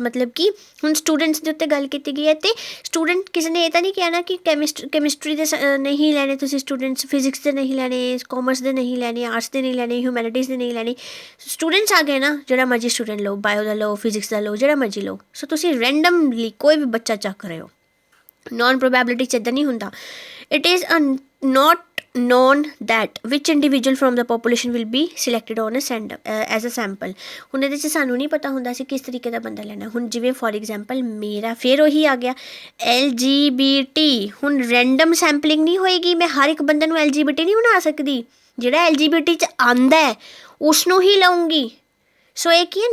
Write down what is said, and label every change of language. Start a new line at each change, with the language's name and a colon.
Punjabi: ਮਤਲਬ ਕਿ ਹੁਣ ਸਟੂਡੈਂਟਸ ਦੇ ਉੱਤੇ ਗੱਲ ਕੀਤੀ ਗਈ ਹੈ ਅਤੇ ਸਟੂਡੈਂਟ ਕਿਸੇ ਨੇ ਇਹ ਤਾਂ ਨਹੀਂ ਕਹਿਣਾ ਕਿ ਕੈਮਿਸਟਰੀ ਦੇ ਨਹੀਂ ਲੈਣੇ ਤੁਸੀਂ ਸਟੂਡੈਂਟਸ, ਫਿਜ਼ਿਕਸ ਦੇ ਨਹੀਂ ਲੈਣੇ, ਕਾਮਰਸ ਦੇ ਨਹੀਂ ਲੈਣੇ, ਆਰਟਸ ਦੇ ਨਹੀਂ ਲੈਣੇ, ਹਿਊਮੈਨਿਟੀਜ਼ ਦੇ ਨਹੀਂ ਲੈਣੇ। ਸਟੂਡੈਂਟਸ ਆ ਗਏ ਨਾ, ਜਿਹੜਾ ਮਰਜ਼ੀ ਸਟੂਡੈਂਟ ਲਓ, ਬਾਇਓ ਦਾ ਲਓ, ਫਿਜ਼ਿਕਸ ਦਾ ਲਓ, ਜਿਹੜਾ ਮਰਜ਼ੀ ਲਓ। ਸੋ ਤੁਸੀਂ ਰੈਂਡਮਲੀ ਕੋਈ ਵੀ ਬੱਚਾ ਚੱਕ ਰਹੇ ਹੋ। ਨੋਨ ਪ੍ਰੋਬੈਬਿਲਿਟੀ 'ਚ ਇੱਦਾਂ ਨਹੀਂ ਹੁੰਦਾ।
English: It is not known that which individual from the population will be selected on as a sample।
Punjabi: ਹੁਣ ਇਹਦੇ 'ਚ ਸਾਨੂੰ ਨਹੀਂ ਪਤਾ ਹੁੰਦਾ ਸੀ ਕਿਸ ਤਰੀਕੇ ਦਾ ਬੰਦਾ ਲੈਣਾ। ਹੁਣ ਜਿਵੇਂ ਫੋਰ ਐਗਜ਼ਾਮਪਲ ਮੇਰਾ ਫਿਰ ਉਹੀ ਆ ਗਿਆ LGBT। ਹੁਣ ਰੈਂਡਮ ਸੈਂਪਲਿੰਗ ਨਹੀਂ ਹੋਏਗੀ, ਮੈਂ ਹਰ ਇੱਕ ਬੰਦੇ ਨੂੰ LGBT ਨਹੀਂ ਬਣਾ ਸਕਦੀ। ਜਿਹੜਾ LGBT 'ਚ ਆਉਂਦਾ ਉਸ ਨੂੰ ਹੀ ਲਊਂਗੀ। ਸੋ ਇਹ ਕੀ ਹੈ?